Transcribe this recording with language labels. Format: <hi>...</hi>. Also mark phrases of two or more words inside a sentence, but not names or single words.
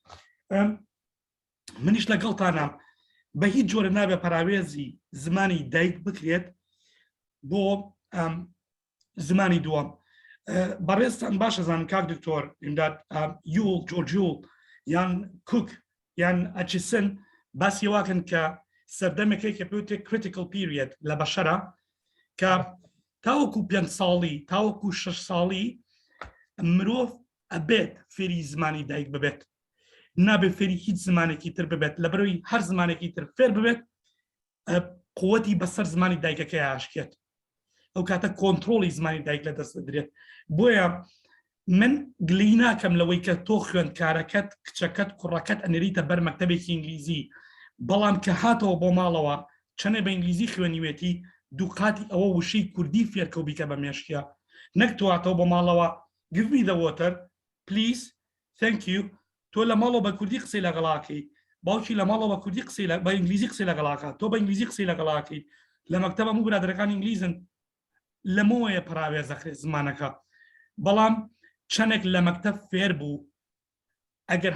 <ckb>منیش لەگەڵتانە بە هیچ جۆرە نابێ پەراوێزی زمانی دایک بکرێت بۆ زمانی دووەم بەڕێستان باشە زانم کاک دکتۆر ئیمداد یوڵ جۆرجیوڵ یان کوک یان ئەچسن باسی واکەن کە سەردەمێکی کە پێوتێ</ckb> <en>critical period</en> <ckb>لە بەشەرە کە تاوەکو 5 ساڵی تاوەکو 6 ساڵی مرۆڤ ئەبێت فێری زمانی دایک ببێت نابێت فێری هیچ زمانێکی تر ببێت لەبەرەوەی هەر زمانێکی تر فێر ببێت قووەتی بەسەر زمانی دایکەکەی ئاشکێت ئەو کاتە کۆنتترۆلی زمانی دایک لە دەست دەدرێت بۆیە من گلی ناکەم لەوەی کە تۆ خوێندکارەکەت کچەکەت کوڕەکەت ئەنێریتە بەر مەکتەبێکی ئینگلیزی بەڵام کە هاتەوە بۆ ماڵەوە چەنێ بە ئینگلیزی خوێنیوێتی دووقاتی ئەوە وشەی کوردی فێرکە و بیکە بە مێشکیا نەک تواتەوە بۆ ماڵەوە</ckb> <en>give me the water please thank you</en> <ckb>تۆ لە ماڵەوە بە کوردی قسەی لەگەڵاکەی باوکی لە ماڵەوە بە کوردی قسەی بە ئینگلیزی قسەی لەگەڵاکە تۆ بە ئینگلیزی قسەی لەگەڵاکەی لە مەکتەبە هەموو برادەرەکان ئینگلیزن لەمەوەیە پراوێزەخرێت زمانەکە بەڵام چەندێک لە مەکتەب فێر بوو ئەگەر</ckb>